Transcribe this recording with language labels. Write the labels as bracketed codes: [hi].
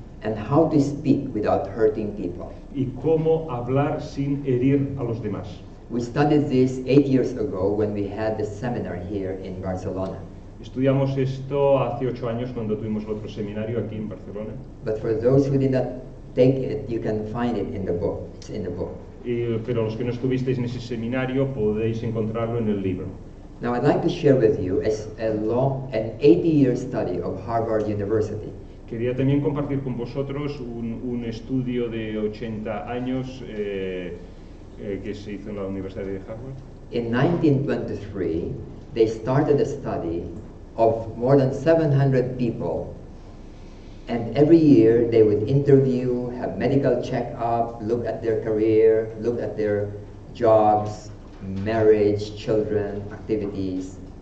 [en] And how to speak without hurting people. [es] Y cómo hablar sin herir a los demás. [en] We studied this 8 years ago when we had the seminar here in Barcelona. [es] Estudiamos esto hace 8 años cuando tuvimos otro seminario aquí en Barcelona. [en] But for those who did not take it, you can find it in the book. It's in the book. [es] Pero los que no estuvisteis en ese seminario podéis encontrarlo en el libro. [en] Now I'd like to share with you an 80-year study of Harvard University. [es] Quería también compartir con vosotros un estudio de 80 años que se hizo en la Universidad de Harvard. [en] In 1923, they started a study of more than 700 people, and every year they would interview, have medical check-up, look at their career, look at their jobs, marriage, children, activities.